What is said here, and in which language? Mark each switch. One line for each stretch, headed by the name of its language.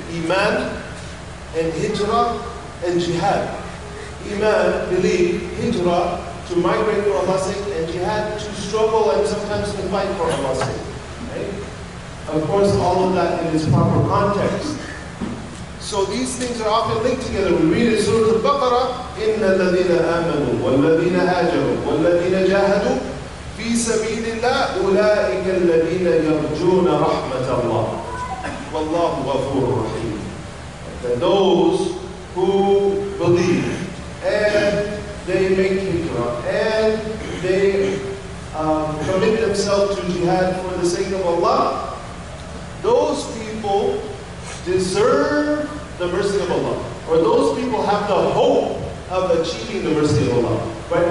English: Iman and hijrah and jihad. Iman, believe, hijrah, to migrate for Allah's sake, and jihad, to struggle and sometimes to fight for Allah's sake. Right? Of course, all of that in its proper context. So these things are often linked together. We read in Surah Al-Baqarah,
Arabic: إِنَّ الَّذِينَ آمَنُوا وَالَّذِينَ هَاجَرُوا وَالَّذِينَ جَاهَدُوا فِي سَبِيلِ اللَّهِ أُولَٰئِكَ الَّذِينَ يَرْجُونَ رَحْمَةَ اللَّهِ وَاللَّهُ غَفُورٌ رَحِيمٌ.
English: That those who believe and they make hijrah and they commit themselves to jihad for the sake of Allah, those people deserve the mercy of Allah, or those people have the hope of achieving the mercy of Allah. Right?